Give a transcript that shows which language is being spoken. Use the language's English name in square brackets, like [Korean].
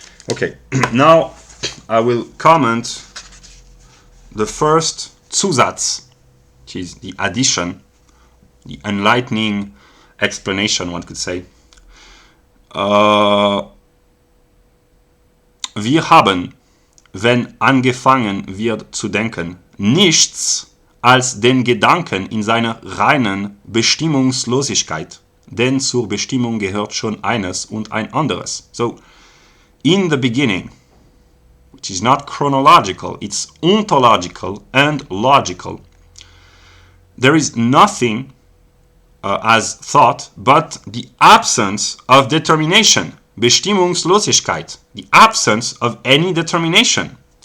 [English] Okay, now I will comment the first Zusatz, which is the addition, the enlightening explanation, one could say. [German] Wir haben, wenn angefangen wird zu denken, nichts als den Gedanken in seiner reinen Bestimmungslosigkeit, denn zur Bestimmung gehört schon eines und ein anderes. [English] So, in the beginning, which is not chronological, it's ontological and logical, there is nothing as thought but the absence of determination, Bestimmungslosigkeit, the absence of any determination.